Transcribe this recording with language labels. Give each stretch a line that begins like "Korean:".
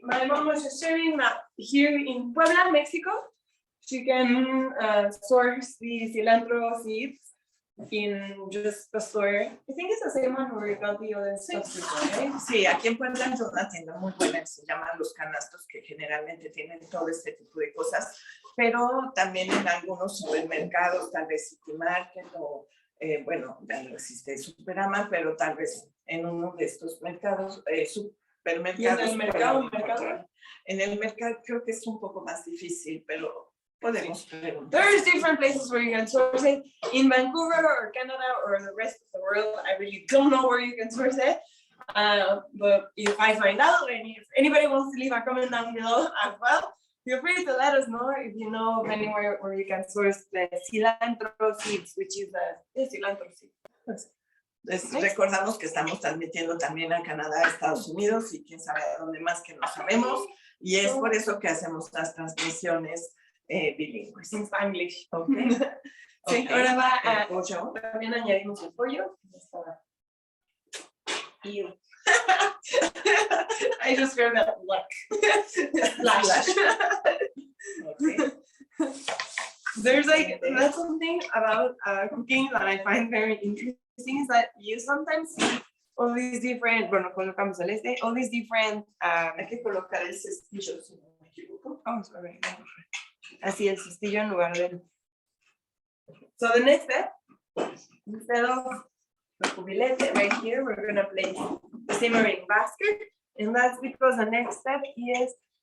English: My mom was just sharing that here in Puebla, Mexico, you can source the cilantro seeds in just the store. I think it's the same one where you got the other stuff.
Spanish: Sí, aquí en Puebla hay una tienda muy buena que se llama Los Canastos, que generalmente tienen todo este tipo de cosas, pero también en algunos supermercados, tal vez City Market o, bueno, ya no existe Superama, pero tal vez en uno de estos mercados, supermercados. ¿Y en el mercado? En el mercado creo que es un poco más difícil, pero podemos preguntar.
English: There's different places where you can source it. In Vancouver or Canada or the rest of the world, I really don't know where you can source it. But if I find out, and if anybody wants to leave a comment down below as well, feel free to let us know if you know of anywhere where you can source the cilantro seeds, which is the cilantro seed.
Spanish: Les recordamos que estamos transmitiendo también a Canadá, a Estados Unidos y quién sabe a dónde más que no sabemos. Y es por eso que hacemos las transmisiones bilingües. En Spanglish.
English: Okay.
Spanish: Sí,
English: Okay.
Spanish: ahora va a pollo. También añadimos el pollo.
English: I just heard that splash. Okay. There's like, that's something about cooking that I find very interesting is that you sometimes see all these different,
Spanish: bueno, colocamos el
English: all these different,
Spanish: Hay que colocar el cestillo, si no me equivoco.
English: Oh, sorry.
Spanish: Así el cestillo en lugar del.
English: So the next step, instead of the cubilete right here, we're gonna place the simmering basket, and that's because the next step is